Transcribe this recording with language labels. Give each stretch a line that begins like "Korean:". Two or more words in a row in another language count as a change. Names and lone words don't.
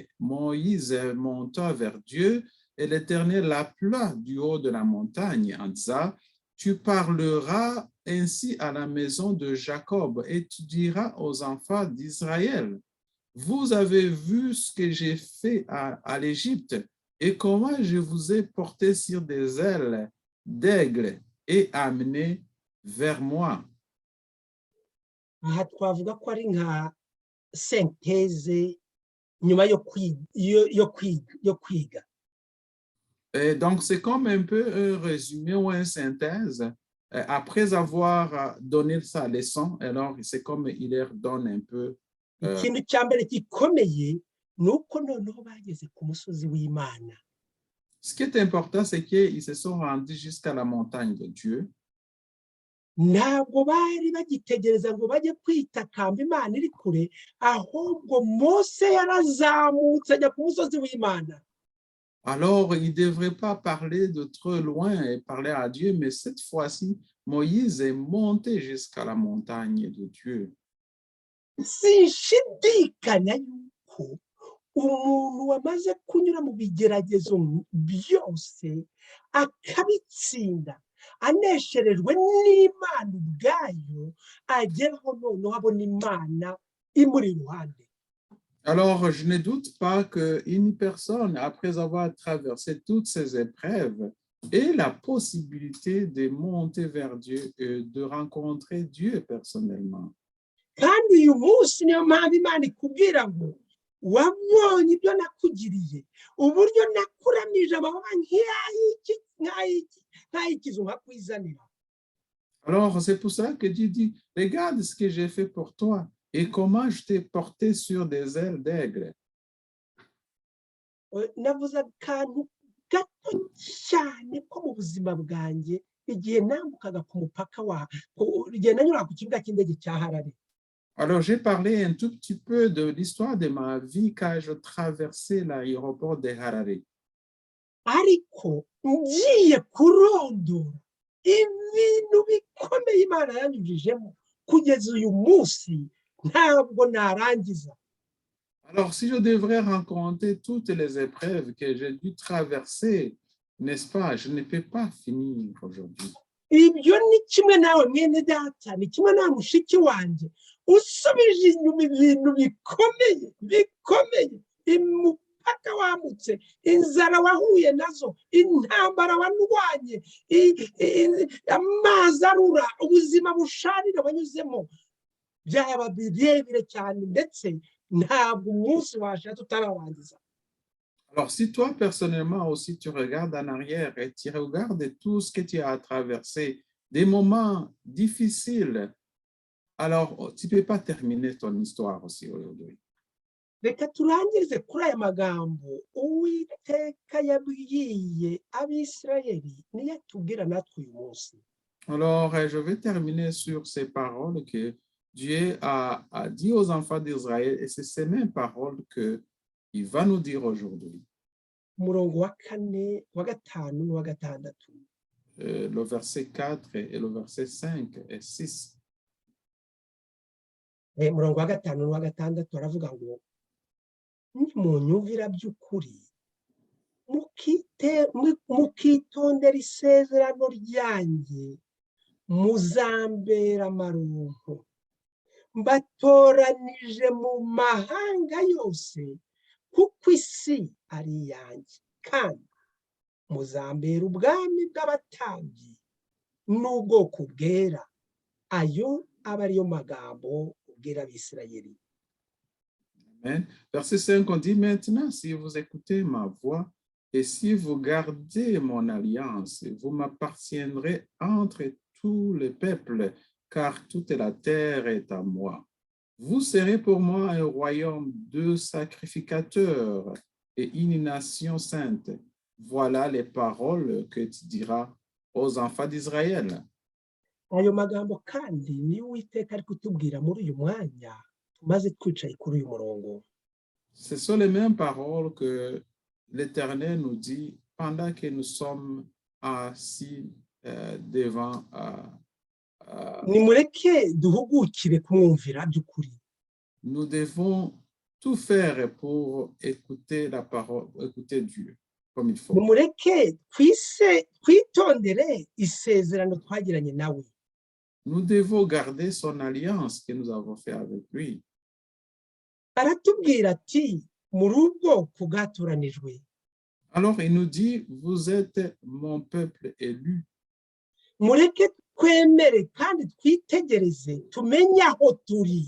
French: Moïse monta vers Dieu et l'Éternel l'appela du haut de la montagne en disant, tu parleras ainsi à la maison de Jacob et tu diras aux enfants d'Israël, vous avez vu ce que j'ai fait à l'Égypte et comment je vous ai porté sur des ailes d'aigle et amené vers moi.
Kinyarwanda: Aha twavuga ko ari nka synthèse nyuma yo kwiga.
French: Et donc, c'est comme un peu un résumé ou une synthèse. Après avoir donné sa leçon, alors c'est comme il leur donne un peu.
Kinyarwanda: Ikintu cya mbere gikomeye ni uko noneho bageze ku musozi w'Imana.
French: Ce qui est important, c'est qu'ils se sont rendus jusqu'à la montagne de Dieu.
Kinyarwanda: Ntabwo bari bagitegereza ngo bajye kwitakamba Imana iri kure, ahubwo Mose yarazamutse ajya ku musozi w'Imana.
French: Alors, il ne devrait pas parler de trop loin et parler à Dieu, mais cette fois-ci, Moïse est monté jusqu'à la montagne de Dieu.
Kinyarwanda: Sinshidikanya yuko umuntu wamaze kunyura mu bigeragezo byose akabitsinda anesherejwe n'Imana ubwayo ageraho noneho abona Imana imuri iruhande.
French: Alors, je ne doute pas qu'une personne, après avoir traversé toutes ces épreuves, ait la possibilité de monter vers Dieu et de rencontrer Dieu personnellement.
Kinyarwanda: Kandi uyu munsi niyo mpamvu Imana ikubwira ngo wabonye ibyo nakugiriye, uburyo nakuramije amababa nk'ay'ikizu nkakwizanira.
French: Alors, c'est pour ça que Dieu dit, regarde ce que j'ai fait pour toi. Et comment je t'ai porté sur des ailes d'aigle.
Kinyarwanda: Navuze akantu gato cyane ko mu buzima bwanjye igihe nambukaga ku mupaka igihe nanyuraga ku kibuga cy'indege cya Harare.
French: Alors, j'ai parlé un tout petit peu de l'histoire de ma vie quand je traversais l'aéroport de Harare.
Kinyarwanda: Ariko ngiye kurondora ibintu bikomeye Imana yanyujijemo kugeza uyu munsi.
French: Alors, si je devrais rencontrer toutes les épreuves que j'ai dû traverser, n'est-ce pas, je ne peux pas finir aujourd'hui.
Kinyarwanda: Ibyo ni kimwe nawe mwene data, ni kimwe nawe mushiki wanjye, usubije inyuma ibintu bikomeye imipaka wambutse, inzara wahuye nazo, intambara warwanye, amazi arura, ubuzima busharira wanyuzemo, byaba birebire cyane ndetse ntabwo umunsi washatse utararangiza.
French: Alors, si toi, personnellement aussi, tu regardes en arrière et tu regardes tout ce que tu as traversé, des moments difficiles, alors tu ne peux pas terminer ton histoire aussi aujourd'hui.
Kinyarwanda: Reka turangirize kuri aya magambo Uwiteka yabwiye Abisirayeli niyo atubwira natwe uyu munsi.
French: Alors, je vais terminer sur ces paroles que Dieu a dit aux enfants d'Israël, et c'est ces mêmes paroles qu'il va nous dire aujourd'hui.
Kinyarwanda: Umurongo wa 4, wa 5 n'uwa 6.
French: Le verset 4 et le verset 5 et 6.
Kinyarwanda: Umurongo wa 5 n'uwa 6 aravuga ngo nimunyumvira by'ukuri mukitondera isezerano ryanjye muzambera amaronko, mbatoranije mu mahanga yose kuko isi ari iyanjye, kandi muzambera ubwami bw'abatambyi n'ubwoko bwera. Ayo aba ariyo magambo ubwira Abisirayeli. Amen.
French: Verset 5, on dit maintenant, si vous écoutez ma voix et si vous gardez mon alliance, vous m'appartiendrez entre tous les peuples, car toute la terre est à moi. Vous serez pour moi un royaume de sacrificateurs et une nation sainte. Voilà les paroles que tu diras aux enfants d'Israël.
Kinyarwanda: Ayo magambo kandi ni Uwiteka ari kutubwira muri uyu mwanya tumaze twicaye kuri uyu murongo.
French: Ce sont les mêmes paroles que l'Éternel nous dit pendant que nous sommes assis devant.
Kinyarwanda: Nimureke duhugukire kumwumvira by'ukuri.
French: Nous devons tout faire pour écouter la parole, écouter Dieu comme il faut.
Kinyarwanda: Nimureke twitondere isezerano twagiranye nawe.
French: Nous devons garder son alliance que nous avons fait avec lui.
Kinyarwanda: Aratubwira ati muri ubwoko bwatoranijwe.
French: Alors il nous dit, vous êtes mon peuple élu.
Kinyarwanda: Mureke twemere kandi twitegereze tumenye aho turi.